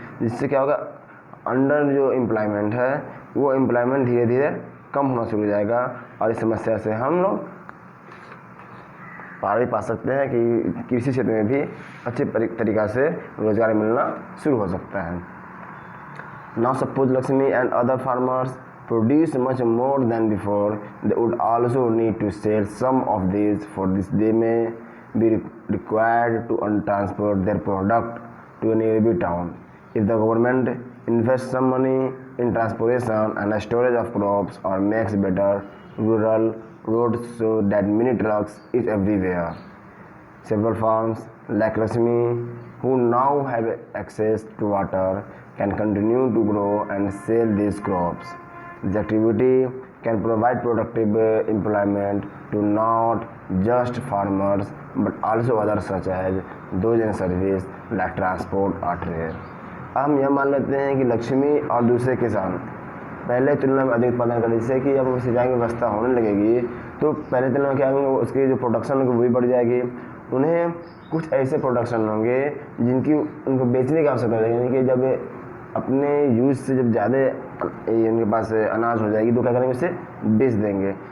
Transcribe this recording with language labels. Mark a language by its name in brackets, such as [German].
[Hindi] जिससे क्या होगा, अंडर जो एम्प्लॉयमेंट है वो एम्प्लॉयमेंट धीरे धीरे कम होना शुरू हो जाएगा और इस समस्या से हम लोग पार भी पा सकते हैं कि कृषि क्षेत्र में भी अच्छे तरीक़ा से रोज़गार मिलना शुरू हो सकता है। [English] Now suppose Lakshmi and other farmers produce much more than before. They would also need to sell some of these. For this they may be required to transport their product to a nearby town. If the government invests some money in transportation and storage of crops or makes better rural roads so that many trucks is everywhere, several farms like Lakshmi, who now have access to water, can continue to grow and sell these crops. This activity can provide productive employment to not just farmers but also others such as those in service like transport or trade. [Hindi] हम यह मान लेते हैं कि लक्ष्मी और दूसरे किसान पहले तुलना में अधिक उत्पादन करें, जिससे कि अब सिंचाई की व्यवस्था होने लगेगी तो पहले तुलना में क्या होंगे, उसकी जो प्रोडक्शन होगी वो भी बढ़ जाएगी। उन्हें कुछ ऐसे प्रोडक्शन होंगे जिनकी उनको बेचने की आवश्यकता रहेगी, यानी कि जब अपने यूज से जब ज़्यादा उनके पास अनाज हो जाएगी तो क्या करेंगे, उसे बेच देंगे।